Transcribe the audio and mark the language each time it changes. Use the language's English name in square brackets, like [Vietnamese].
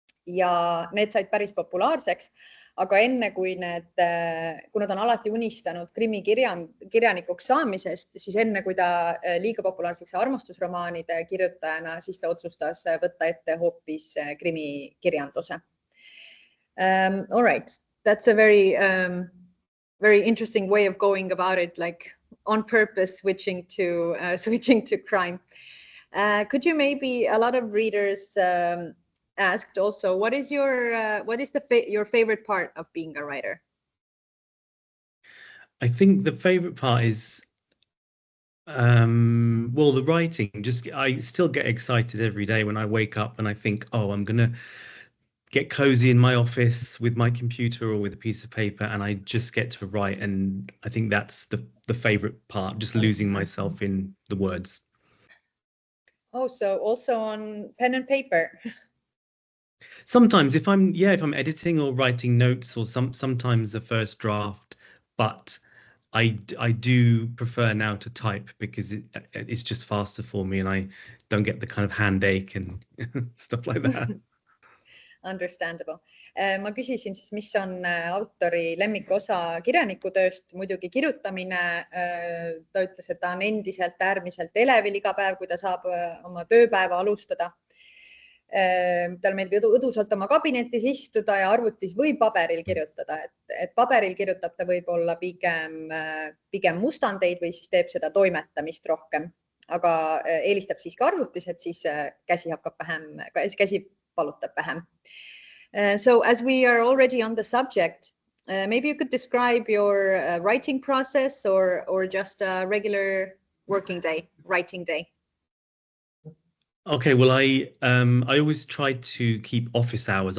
[Estonian] Ja need said päris populaarseks, aga enne kui kuna ta on alati unistanud krimikirjanikuks saamisest, siis enne kui ta liiga populaarseks armastusromaanide kirjutajana, siis ta otsustas võtta ette hoopis krimikirjanduse. [English] All right, that's a very interesting way of going about it, like on purpose switching to crime. Could you maybe, a lot of readers asked also, what is your favorite part of being a writer? I think the favorite part is well, the writing. I still get excited every day when I wake up and I think, oh, I'm gonna get cozy in my office with my computer or with a piece of paper, and I just get to write. And I think that's the favorite part, just losing myself in the words. Oh, so also on pen and paper. Sometimes if I'm editing or writing notes, or sometimes a first draft, but I do prefer now to type because it's just faster for me and I don't get the kind of hand ache and stuff like that. Understandable. [Estonian] Ma küsisin siis, mis on autori lemmikosa kirjanikutööst, muidugi kirjutamine. Ta ütles, et ta on endiselt äärmiselt elevil iga päev, kui ta saab oma tööpäeva alustada. Tal meeldib õdusalt oma kabinetis istuda ja arvutis või paberil kirjutada. Et paberil kirjutab ta võib-olla pigem mustandeid või siis teeb seda toimetamist rohkem. Aga eelistab siis ka arvutis, et siis käsi valutab vähem. [English] So as we are already on the subject, maybe you could describe your writing process or just a regular working day, writing day. Okay, well, I always try to keep office hours.